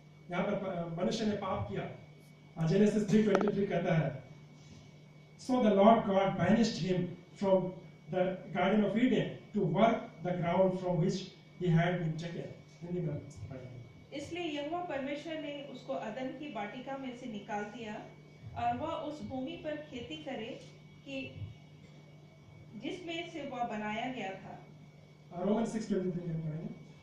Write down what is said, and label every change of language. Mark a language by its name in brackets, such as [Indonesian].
[Hindi] यहाँ पर मनुष्य ने पाप किया। [English] Genesis 3:23 [Hindi] कहता है, [English] So the Lord God banished him from the Garden of Eden to work the ground from which he had been taken. [Hindi] Hindi में पढ़ेंगे। इसलिए यहोवा परमेश्वर ने उसको अदन की वाटिका में से निकाल दिया और वह उस भूमि पर खेती करे कि जिसमें से वह बनाया गया था। रोमन 6:23 में पढ़ेंगे।